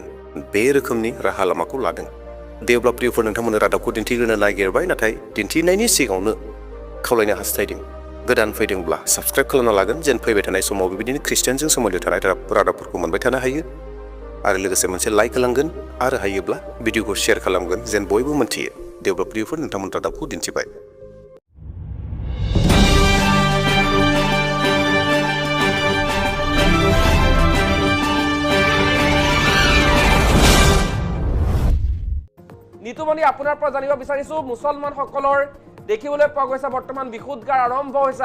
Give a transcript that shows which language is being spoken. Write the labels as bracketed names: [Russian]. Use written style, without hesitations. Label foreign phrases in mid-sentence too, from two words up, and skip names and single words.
[Bodo] बे रोखोमनि राहा लामाखौ लादों। दे अब्ला प्रियफोर, नोंथांमोननो रादाबखौ दिन्थिग्रोनो नागिरबाय, नाथाय दिन्थिनायनि सिगाङावनो खावलायनो हास्थायदों गोदान फैदोंब्ला साबस्क्राइब खालामना लागोन, जेन फैबाय थानाय समाव बेबायदिनो ख्रिस्टियानजों सोमोन्दो थानाय रादाबफोरखौ मोनबाय थानो हायो। आरो लोगोसे मोनसे लाइक होलांगोन आरो हायोब्ला भिडिअखौ शेयार खालामगोन, जेन बयबो मोनथियो। दे अब्ला प्रियफोर, नोंथांमोन रादाबखौ दिन्थिबाय। [Assamese] নিতুমণি, আপোনাৰ পৰা জানিব বিচাৰিছোঁ, মুছলমানসকলৰ দেখিবলৈ পোৱা গৈছে বৰ্তমান বিশুদ্ধগাৰ আৰম্ভ হৈছে।